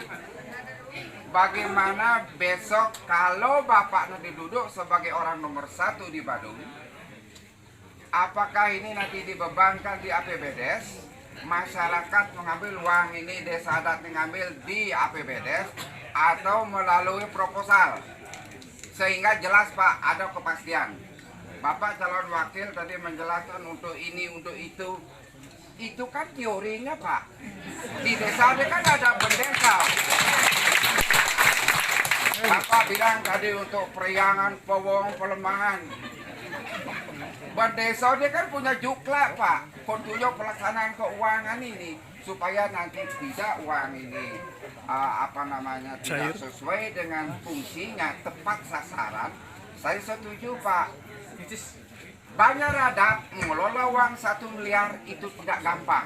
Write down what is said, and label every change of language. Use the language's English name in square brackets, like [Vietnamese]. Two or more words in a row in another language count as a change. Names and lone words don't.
[Indonesian] Bagaimana besok kalau Bapak nanti duduk sebagai orang nomor 1 di Badung, apakah ini nanti dibebankan di APBDes, masyarakat mengambil uang ini, desa adat mengambil di APBDes, atau melalui proposal, sehingga jelas Pak, ada kepastian. Bapak calon wakil tadi menjelaskan untuk ini, untuk itu kan teorinya Pak. Di desa kan ada bendesa. Bapak bilang tadi untuk periangan, pewong, pelemahan. Bendesa dia kan punya jukla Pak, petunjuk pelaksanaan keuangan ini supaya nanti tidak uang ini tidak sesuai dengan fungsinya, tepat sasaran. Saya setuju Pak. Banyak Adat mengelola uang 1 miliar itu tidak gampang.